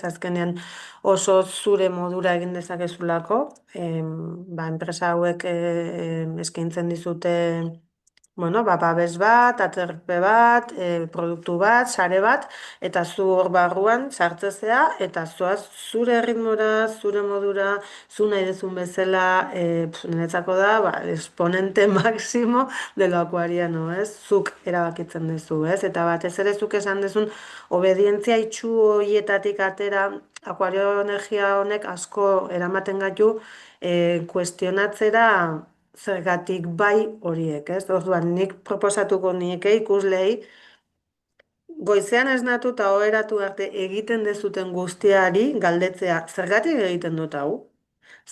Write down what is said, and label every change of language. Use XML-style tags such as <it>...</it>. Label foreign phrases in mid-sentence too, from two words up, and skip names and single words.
<eu>Azkenean oso zure modura egin dezakezulako, enpresa hauek eskaintzen dizute, bueno, babes bat, aterpe bat, produktu bat, sare bat, eta zu hor barruan sartzezea, eta zoaz zure ritmora, zure modura, zu nahi dezun bezala, niretzako da,</eu> <es>exponente máximo de lo acuariano, ez?</es> <eu>Zuk erabakitzen duzu, ez? Eta batez ere zuk esan duzun obedientzia itxu horietatik atera, akuario energia honek asko eramaten gaitu, kuestionatzera zergatik bai horiek, ez? Orduan, nik proposatuko nieke ikuslei, goizean esnatu eta oheratu arte egiten dezuten guztiari galdetzea, zergatik egiten dut hau?</eu>